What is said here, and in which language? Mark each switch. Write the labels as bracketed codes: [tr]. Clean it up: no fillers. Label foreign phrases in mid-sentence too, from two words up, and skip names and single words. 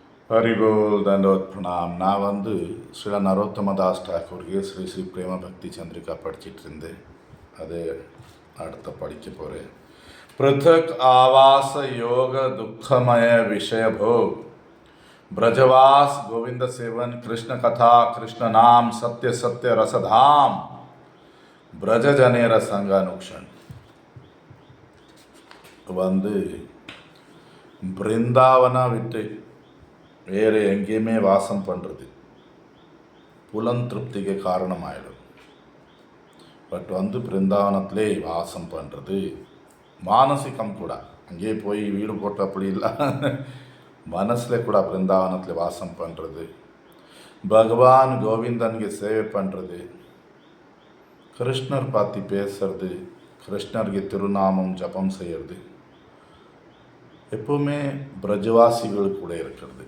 [hi] हरिबोल दंडवत प्रणाम. [ta] நான் ஸ்ரீல நரோத்தமதாஸ் டாக்கூருக்கு ஸ்ரீ ஸ்ரீ பிரேம பக்தி சந்திரிகா படிச்சுட்டு இருந்தேன். அது அடுத்த படிக்க போகிறேன். [bn] পৃথক আবাস যোগ দুখময় বিষয় ভোগ ব্রজবাস গোবিন্দ সেবন কৃষ্ণ কথা কৃষ্ণ নাম সত্য সত্য রসধাম ব্রজ জনের সঙ্গ অনুক্ষণ [ta] பிருந்தாவனா விட்டு வேறு எங்கேயுமே வாசம் பண்ணுறது புலன் திருப்திக்கு காரணமாயிடும். பட் பிருந்தாவனத்திலே வாசம் பண்ணுறது மானசிகம் கூட, அங்கேயே போய் வீடு போட்டு அப்படி இல்லை, மனசில் கூட பிருந்தாவனத்தில் வாசம் பண்ணுறது, பகவான் கோவிந்தனுக்கு சேவை பண்ணுறது, கிருஷ்ணர் பற்றி பேசுறது, கிருஷ்ணருக்கு திருநாமம் ஜபம் செய்கிறது, எப்பவுமே பிரஜவாசிகள் கூட இருக்கிறது.